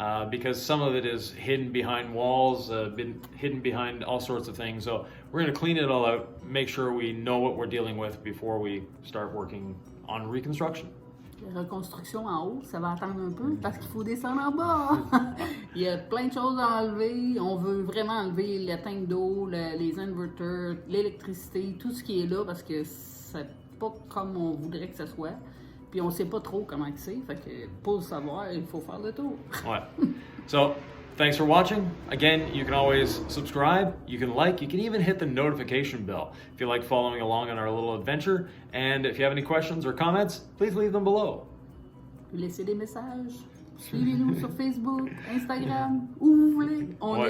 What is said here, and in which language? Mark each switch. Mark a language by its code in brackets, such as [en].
[en] Because some of it is hidden behind walls, been hidden behind all sorts of things. So we're going to clean it all out, make sure we know what we're dealing with before we start working on reconstruction. [fr] La reconstruction en haut, ça va attendre un peu parce qu'il faut descendre en bas. Il y a plein de choses à enlever. On veut vraiment enlever la tank d'eau, les inverters, l'électricité, tout ce qui est là parce que c'est pas comme on voudrait que ce soit. Puis on sait pas trop comment c'est, fait que pour le savoir, il faut faire le tour. Ouais. [en] So, thanks for watching. Again, you can always subscribe, you can like, you can even hit the notification bell if you like following along on our little adventure. And if you have any questions or comments, please leave them below. [fr] Laissez des messages. Suivez-nous sur Facebook, Instagram, où vous voulez. On est là. Puis ça nous fait plaisir d'avoir vos commentaires.